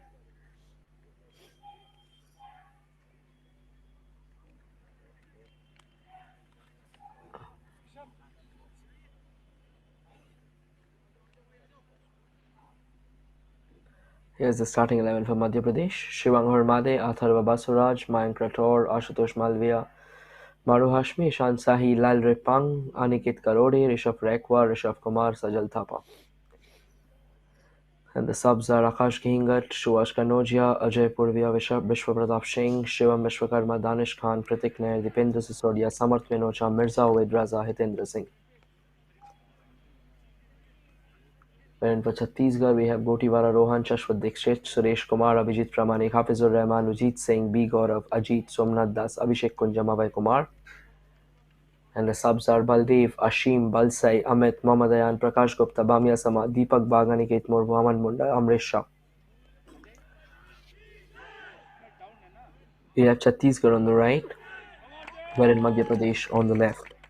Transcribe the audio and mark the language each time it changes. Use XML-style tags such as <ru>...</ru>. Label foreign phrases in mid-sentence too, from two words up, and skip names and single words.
<en>the starting 11 for Madhya Pradesh. Shivang Hormade, Atharva Basuraj, Mayank Rathore, Ashutosh Malviya, Maru Hashmi, Ishan Sahi, Lal Repang, Aniket Karode, Rishabh Rekwa, Rishabh Kumar, Sajal Thapa. And the subs are Akash Ghingat, Suvash Kanojia, Ajay Purvia, Vishwa Pratap Singh, Shivam Vishwakarma, Danish Khan, Pratik Nair, Dipendra Sisodia, Samarth Minocha, Mirza Uvaid Raza, Hitendra Singh. Wherein for Chhattisgarh, we have Gotiwara Rohan, Shashwat Dikshit, Suresh Kumar, Abhijit Pramanik, Hafizur Rahman, Ujit Singh, B. Gaurav, Ajit, Somnath Das, Abhishek Kunjam, Abhay Kumar. And the subs are Baldev, Ashim, Balsai, Amit, Mohammad Ayan, Prakash Gupta, Bamia Sama, Deepak Bagh, Aniket Moore, Mohammad Munda, Amrish Shah. We have Chhattisgarh on the right, wherein Madhya Pradesh on the left.</en>